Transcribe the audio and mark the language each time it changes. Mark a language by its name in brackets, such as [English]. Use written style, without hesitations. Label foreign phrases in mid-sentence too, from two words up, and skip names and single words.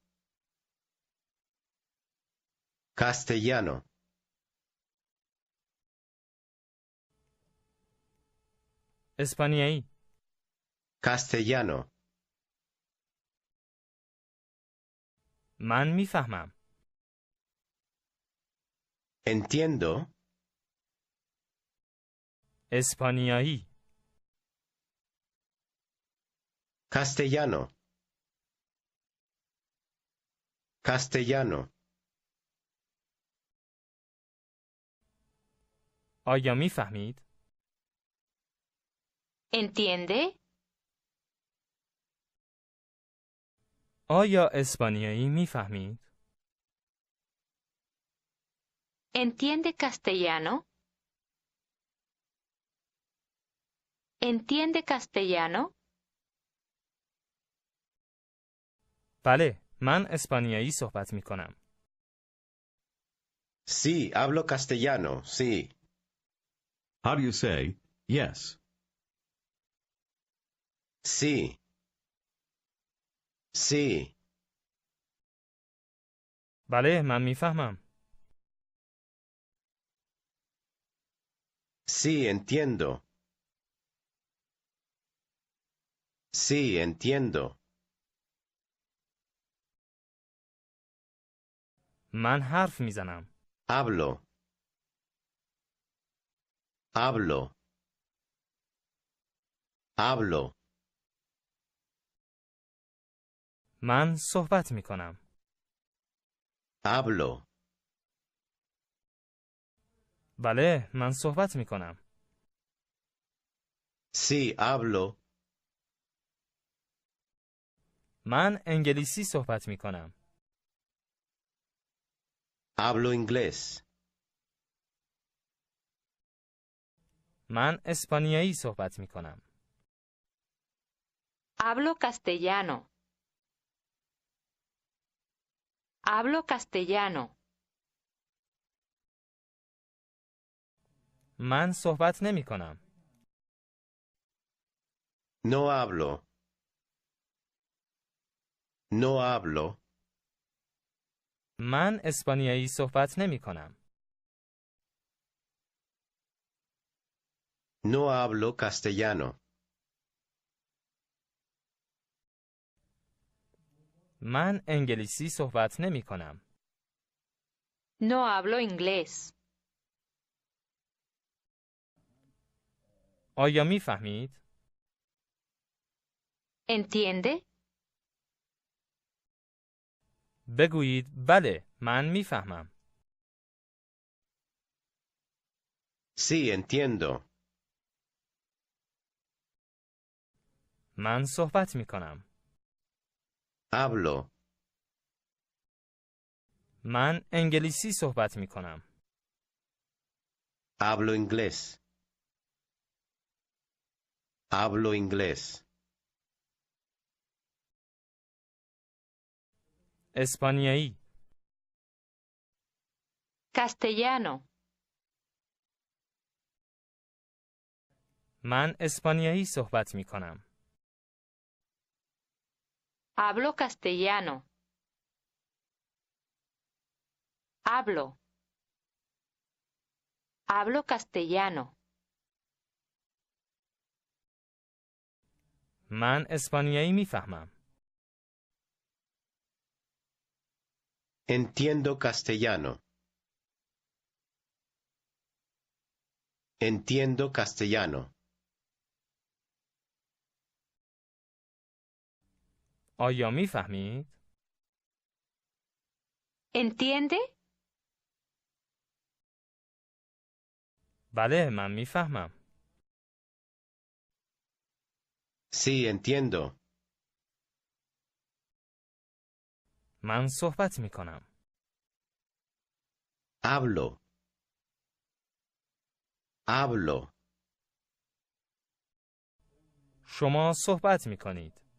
[Spanish] Castellano. [Persian] اسپانیایی. [Spanish] Castellano. [Persian] من میفهمم. [Spanish] Entiendo. [Persian] اسپانیایی. [Spanish] Castellano. Castellano. [Persian] آیا میفهمید؟ [Spanish] ¿Entiende? [Persian] آیا اسپانیایی میفهمید؟ [Spanish] ¿Entiende castellano? ¿Entiende castellano? [Persian] بله، من اسپانیایی صحبت می کنم. [Spanish] Sí, hablo castellano, sí. [English] How do you say yes? [Spanish] Sí. Sí. [Persian] بله، من میفهمم. [Spanish] Sí, entiendo. Sí, entiendo. [Persian] من حرف میزنم. [Spanish] Hablo. Hablo. Hablo. [Persian] من صحبت می کنم. [Spanish] Hablo. [Persian] بله، من صحبت می کنم. [Spanish] Sí, hablo. [Persian] من انگلیسی صحبت می کنم. [Spanish] Hablo inglés. [Persian] من اسپانیایی صحبت می کنم. [Spanish] Hablo castellano. Hablo castellano. [Persian] من صحبت نمی کنم. [Spanish] No hablo. No hablo. [Persian] من اسپانیایی صحبت نمی کنم. [Spanish] No hablo castellano. [Persian] من انگلیسی صحبت نمی کنم. [Spanish] No hablo inglés. [Persian] آیا می فهمید؟ [Spanish] ¿Entiende? [Persian] بگویید بله، من می فهمم. [Spanish] Sí, entiendo. [Persian] من صحبت می کنم. [Spanish] Hablo. [Persian] من انگلیسی صحبت می کنم. [Spanish] Hablo inglés. Hablo inglés. [Persian] اسپانیایی. [Spanish] Castellano. [Persian] من اسپانیایی صحبت می کنم. [Spanish] Hablo castellano. Hablo. Hablo castellano. [Persian] من اسپانیایی می فهمم. [Spanish] Entiendo castellano. Entiendo castellano. [Persian] آیا میفهمید؟ [Spanish] ¿Entiende? [Persian] بله، من میفهمم. [Spanish] Sí, entiendo. [Persian] من صحبت میکنم. [Spanish] Hablo. Hablo. [Persian] شما صحبت میکنید.